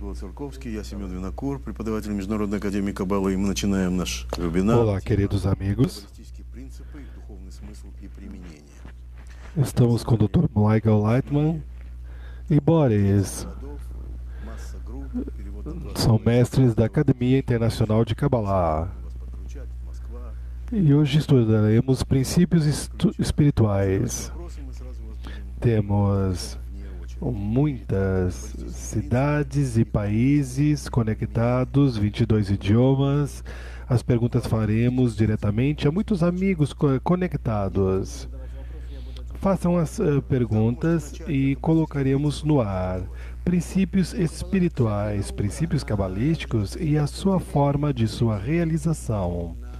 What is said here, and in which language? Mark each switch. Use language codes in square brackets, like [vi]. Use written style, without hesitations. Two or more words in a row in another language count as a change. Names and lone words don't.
[ru] Гурковский, я Семен Винокур, преподаватель Международной академии Каббалы, и мы начинаем наш вебинар. [pt] Olá, queridos amigos. [ru] Каббалистические принципы, их духовный смысл и применение. [pt] Estamos com o Dr. Michael Lightman e Boris. [ru] Городов, масса групп, перевод на 20 [pt] São mestres da Academia Internacional de Kabbalah. [ru] вас подключать, Москва. [pt] E hoje estudaremos princípios espirituais. [ru] Вопросы мы сразу вас будем [pt] Temos [ru] вне очереди. [pt] muitas cidades e países conectados, 22 idiomas. As perguntas faremos diretamente a muitos amigos conectados. Façam as perguntas e colocaremos no ar princípios espirituais, princípios cabalísticos e a sua forma de sua realização.